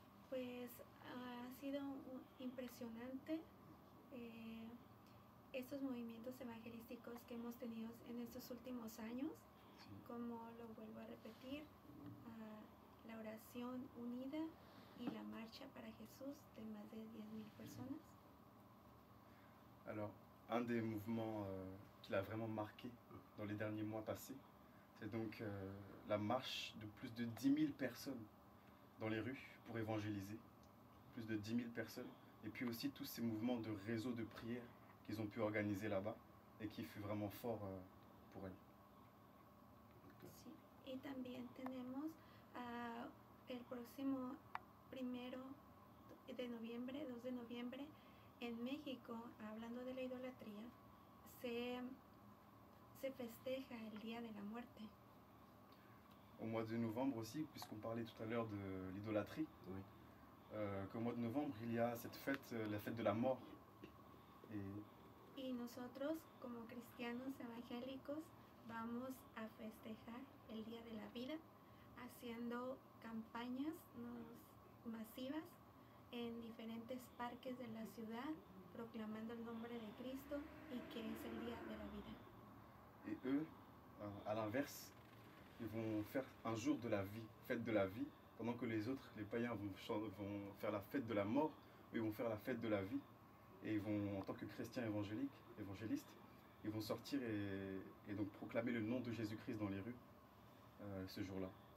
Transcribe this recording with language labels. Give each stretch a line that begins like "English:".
Spanish: Pues ha sido impresionante estos movimientos evangelísticos que hemos tenido en estos últimos años, Sí. como lo vuelvo a repetir, la oración unida y la marcha para Jesús de más de 10,000 personas.
French: Alors, un des mouvements qui l'a vraiment marqué dans les derniers mois passés, c'est donc la marche de plus de 10 000 personnes dans les rues pour évangéliser. Plus de 10 000 personnes. Et puis aussi tous ces mouvements de réseau de prière qu'ils ont pu organiser là-bas et qui fut vraiment fort pour elles.
Spanish: Sí. Y también tenemos el próximo 1 de noviembre, 2 de noviembre, en México, hablando de la idolatría, se festeja el Día de la Muerte.
French: Au mois de novembre aussi, puisqu'on parlait tout à l'heure de l'idolâtrie, Oui. qu'au mois de novembre, il y a cette fête, la fête de la mort.
Spanish: Y nosotros, como cristianos evangélicos, vamos a festejar el Día de la Vida haciendo campañas masivas en diferentes parques de la ciudad, proclamando el nombre de Cristo y que es el Día de la Vida.
French: Et eux, à l'inverse, ils vont faire un jour de la vie, fête de la vie, pendant que les autres, les païens, vont faire la fête de la mort, eux ils vont faire la fête de la vie. Et ils vont, en tant que chrétiens évangélistes, ils vont sortir et donc proclamer le nom de Jésus-Christ dans les rues ce jour-là.